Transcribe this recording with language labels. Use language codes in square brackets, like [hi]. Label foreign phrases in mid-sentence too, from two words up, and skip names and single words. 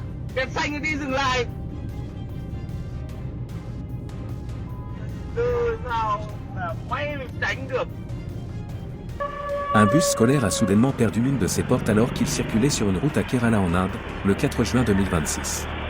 [vi] Đèn xanh đi dừng lại! Từ nào mà may mình tránh được? [fr] Un bus scolaire a soudainement perdu l'une de ses portes alors qu'il circulait sur une route à Kerala en Inde, le 4 juin 2026.